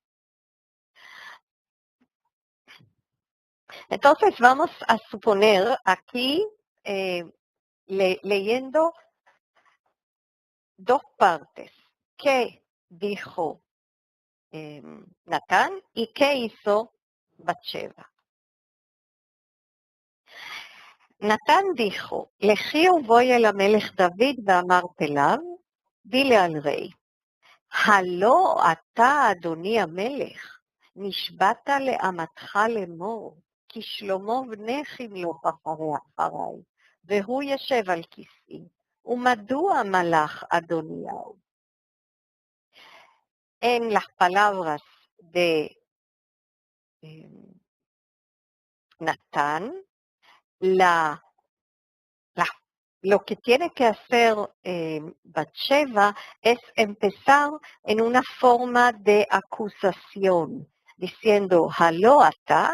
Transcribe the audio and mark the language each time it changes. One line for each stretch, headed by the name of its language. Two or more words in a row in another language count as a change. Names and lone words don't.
Spanish: Entonces vamos a suponer aquí, leyendo dos partes, qué dijo Natán y qué hizo Bathsheba. Natán dijo,
Hebrew: לכי ובואי אל המלך דוד ואמרת אליו,
Spanish: dile al rey,
Hebrew: הלא אתה אדוני המלך, נשבעת לאמתך לאמור, כי שלמה בנך ימלוך אחריי, והוא ישב על כיסאי, ומדוע מלך אדוניהו?
Spanish: En las palabras de Natán, lo que tiene que hacer Bathsheba es empezar en una forma de acusación, diciendo,
Hebrew: ¿הלא אתה?